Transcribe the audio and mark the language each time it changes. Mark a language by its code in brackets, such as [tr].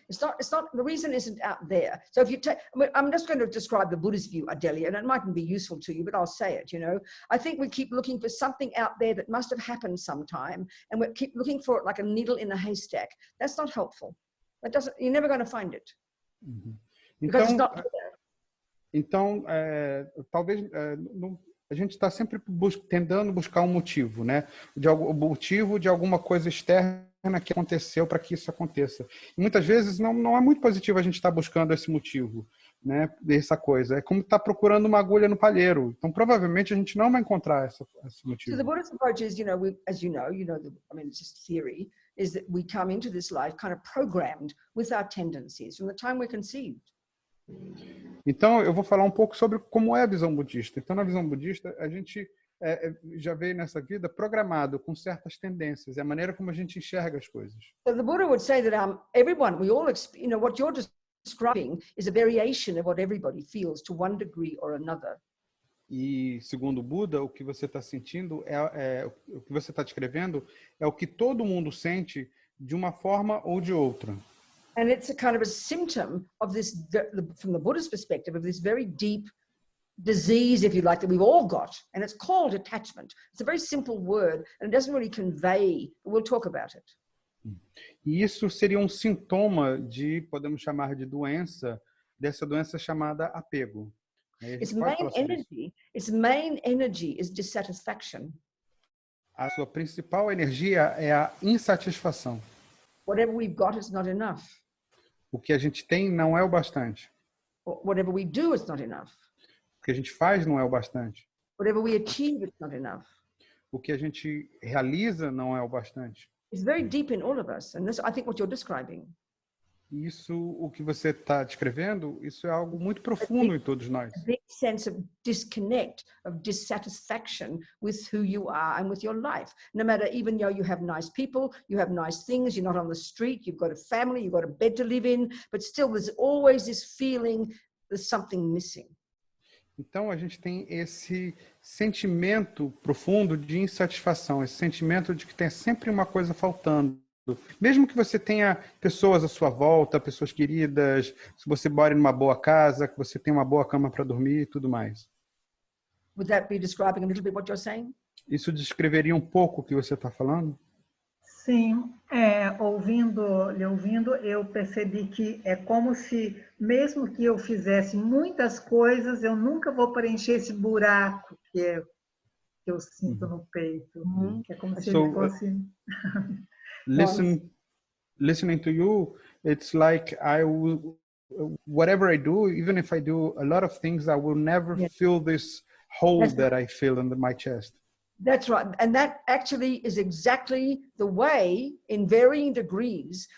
[en] The reason isn't out there. So if you take, I'm just going to describe the Buddhist view, Adelia, and it mightn't be useful to you, but I'll say it, you know. I think we keep looking for something out there that must have happened sometime, and we keep looking for it like a needle in a haystack. That's not helpful. You're never going to find it. Because it's not there. [pt] Então, talvez a gente está sempre tentando buscar um motivo, né? O motivo de alguma coisa externa que aconteceu para que isso aconteça. E muitas vezes não é muito positivo a gente estar buscando esse motivo, né? Dessa coisa. É como estar procurando uma agulha no palheiro. Então, provavelmente a gente não vai encontrar esse motivo. [en] So the Buddhist approach is, as you know, it's just theory, is that we come into this life kind of programmed with our tendencies from the time we're conceived. [pt] Então, eu vou falar um pouco sobre como é a visão budista. Então, na visão budista, a gente já veio nessa vida programado com certas tendências, é a maneira como a gente enxerga as coisas. [en] So the Buddha would say that we all, what you're describing is a variation of what everybody feels to one degree or another. [pt] E, segundo o Buda, o que você está sentindo, o que você está descrevendo, é o que todo mundo sente de uma forma ou de outra. [en] And it's a kind of a symptom of this, from the Buddhist perspective, of this very deep disease, if you like, that we've all got. And it's called attachment. It's a very simple word, and it doesn't really convey, but we'll talk about it. [pt] E isso seria um sintoma de, podemos chamar de doença, dessa doença chamada apego. [en] Its main energy is dissatisfaction. [pt] A sua principal energia é a insatisfação. [en] Whatever we've got is not enough. [pt] O que a gente tem não é o bastante. [en] Whatever we do is not enough. [pt] O que a gente faz não é o bastante. [en] Whatever we achieve is not enough. [pt] O que a gente realiza não é o bastante. [en] It's very deep in all of us, and this, I think, what you're describing. [pt] Isso, o que você está descrevendo, isso é algo muito profundo em todos nós. [en] A big sense of disconnect, of dissatisfaction with who you are and with your life. No matter, even though you have nice people, you have nice things, you're not on the street, you've got a family, you've got a bed to live in, but still there's always this feeling there's something missing. [pt] Então a gente tem esse sentimento profundo de insatisfação, esse sentimento de que tem sempre uma coisa faltando. Mesmo que você tenha pessoas à sua volta, pessoas queridas, se você mora numa boa casa, que você tenha uma boa cama para dormir e tudo mais. [en] Would that be describing a little bit what you're saying? [pt] Isso descreveria um pouco o que você está falando? Sim, ouvindo, eu percebi que é como se, mesmo que eu fizesse muitas coisas, eu nunca vou preencher esse buraco que eu sinto no peito. É como se ele fosse... [en] Listening to you, it's like whatever I do, even if I do a lot of things, I will never feel this hole that I feel in my chest. That's right. And that actually is exactly the way, in varying degrees.